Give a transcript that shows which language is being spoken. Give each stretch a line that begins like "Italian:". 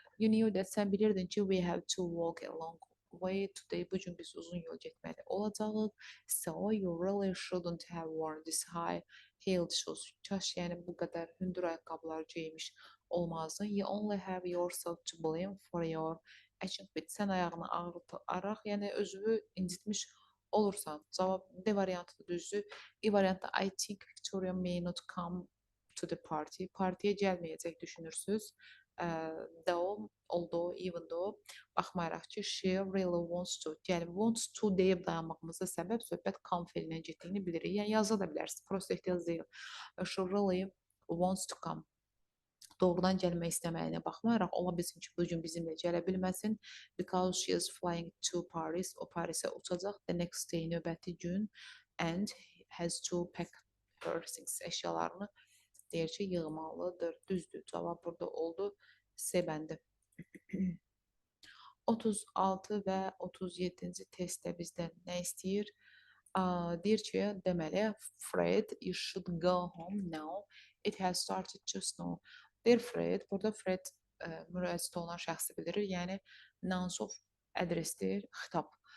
English: You knew that,
Azerbaijani: sən bilirdin ki,
English: we have to walk a long way today.
Azerbaijani: Bu gün biz uzun yol getməli olacağıq.
English: So you really shouldn't have worn this high heeled shoes.
Azerbaijani: Kaş yəni bu qədər hündür ayaqqabılar geymiş olmazdın.
English: You only have yourself to blame for your achievement.
Azerbaijani: Sən ayağını ağrıtaraq, yəni özünü incitmiş olursan. Cavab D variantı düzdür. E variantı
English: I think Victoria may not come to the party.
Azerbaijani: Partiyə gəlməyəcək düşünürsüz.
English: Though, although, even though,
Azerbaijani: baxmayaraq ki,
English: she really wants to.
Azerbaijani: Yəni, wants to deyib dayanmağımızda səbəb söhbət come feilindən getdiyini bilirik. Yəni, yaza da bilərsiniz. Prosta ehtiyac deyil.
English: She really wants to come.
Azerbaijani: Doğrudan gəlmək istəməyinə baxmayaraq, ola bilsin ki, bu gün bizimlə gələ bilməsin.
English: Because she is flying to Paris.
Azerbaijani: O Parisə uçacaq.
English: The next day,
Azerbaijani: növbəti gün.
English: And has to pack her things,
Azerbaijani: əşyalarını deyir ki, yığmalıdır. Düzdür. Cavab burada oldu. C bəndi. 36 və 37-ci testdə bizdən nə istəyir? Deyir ki, deməli,
English: Fred, you should go home now. It has started to snow.
Azerbaijani: Deyir Fred, burada Fred müraciət olunan şəxsi bildirir. Yəni, nouns of adressdir, xitab.